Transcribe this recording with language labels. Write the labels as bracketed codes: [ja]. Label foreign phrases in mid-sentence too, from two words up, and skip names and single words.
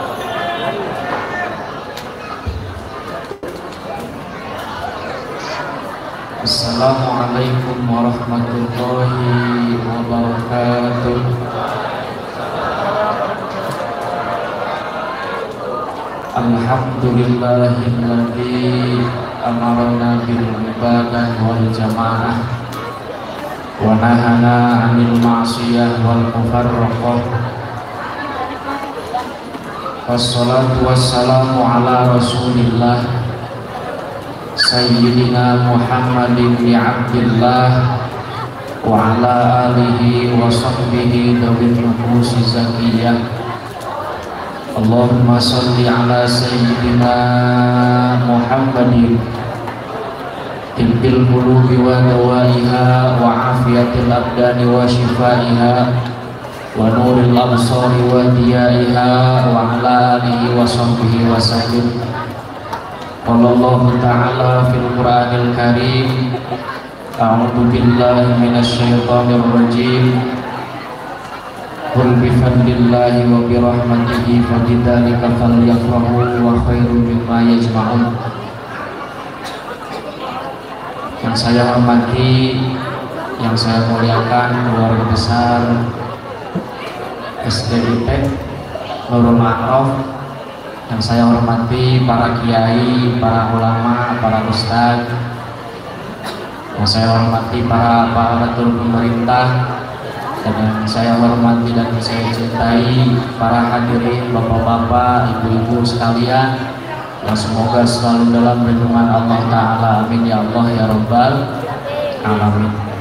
[ar] السلام عليكم ورحمة الله وبركاته. الحمد لله الذي أمرنا بالعبادة والجماعة ونهانا عن المعصية والمفارقة. والصلاة والسلام على رسول الله سيدنا محمد بعبد الله وعلى آله وصحبه ذوي النفوس زكية. اللهم صل على سيدنا محمد طب القلوب ودوائها وعافية الأبدان وشفائها ونور الأبصار وضيائها وعلى آله وصحبه وسلم. قال الله تعالى في القرآن الكريم، أعوذ بالله من الشيطان الرجيم. قل بفضل الله وبرحمته فبذلك فليفرحوا وخير مما يجمعون. [id] Yang saya hormati, yang saya muliakan keluarga besar SDIP Nurul Ma'ruf, yang saya hormati para kiai, para ulama, para ustadz, yang saya hormati para aparatur pemerintah, dan yang saya hormati dan saya cintai para hadirin, bapak-bapak, ibu-ibu sekalian, yang semoga selalu dalam lindungan Allah Ta'ala, [ar] آمين يا الله يا رب العالمين.